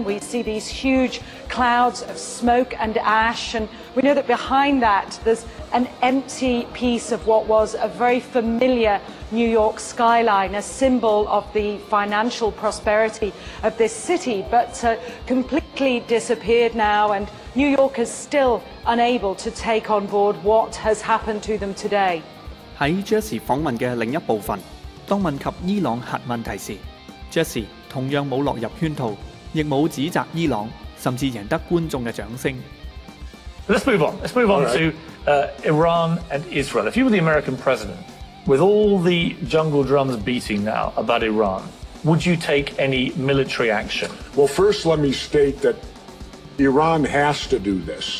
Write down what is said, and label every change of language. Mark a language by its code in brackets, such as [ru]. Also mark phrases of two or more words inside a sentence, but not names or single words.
[en] We see these huge clouds of smoke and ash, and we know that behind that there's an empty piece of what was a very familiar New York skyline, a symbol of the financial prosperity of this city, but completely disappeared now, and New York is still unable to take on board what has happened to them today. [yue] 喺 Jesse 訪問嘅另一部分，當問及伊朗核問題時 ，Jesse 同樣冇落入圈套，亦冇指責伊朗，甚至贏得觀眾嘅掌聲。 [en] Let's move on. Let's move on to Iran and Israel. If you were the American president, with all the jungle drums beating now about Iran, would you take any military action? Well, first let me state that Iran has to do this.